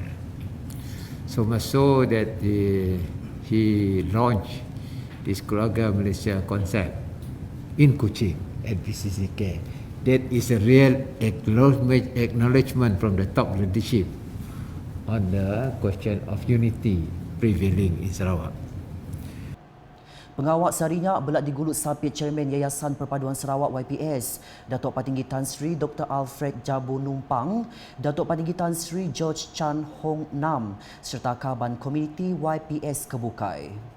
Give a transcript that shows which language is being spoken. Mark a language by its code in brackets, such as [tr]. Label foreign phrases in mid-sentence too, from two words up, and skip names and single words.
[en] So much so that he launched this Keluarga Malaysia concept in Kuching at PCCK. That is a real acknowledgement from the top leadership on the question of unity prevailing in Sarawak. [iba] Pengawal seharinya belak digulut sapit Chairman Yayasan Perpaduan Sarawak YPS, Datuk Patinggi Tan Sri Dr. Alfred Jabu Numpang, Datuk Patinggi Tan Sri George Chan Hong Nam serta Kaban Komuniti YPS Kebukai.